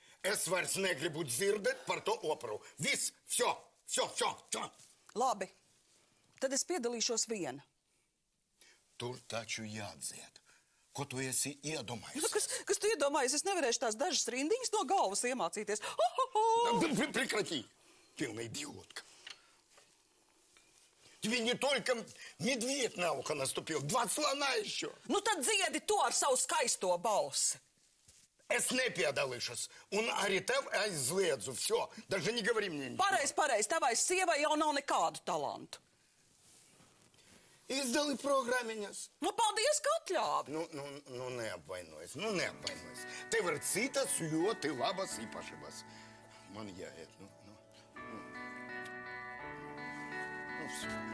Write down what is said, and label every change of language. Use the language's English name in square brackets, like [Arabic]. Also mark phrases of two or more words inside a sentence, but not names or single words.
[Latvian] Es vairs negribu dzirdēt par to operu. Viss, все. Labi, tad es piedalīšos viena. Tur taču jādzied. Ko tu esi iedomājies? Nu, kas tu iedomājies? Es nevarēšu tās dažas rindiņas no galvas iemācīties. [Russian] Прекрати, полная идиотка. Тебе не только медведь на ухо наступил, 2 слона еще. [Latvian] Nu tad dziedi to ar savu skaisto balsi. Es nepiedalīšos, un arī tev aizliedzu. [Russian] Все, даже не говори мне ничего. [Latvian] Pareiz, tavai sievai jau nav nekādu talantu. Izdali programmiņas. Nu, paldies, ka atļāvi. Neapvainojies, neapvainojies. Tev ir citas ļoti labas īpašības. Man jāiet, все.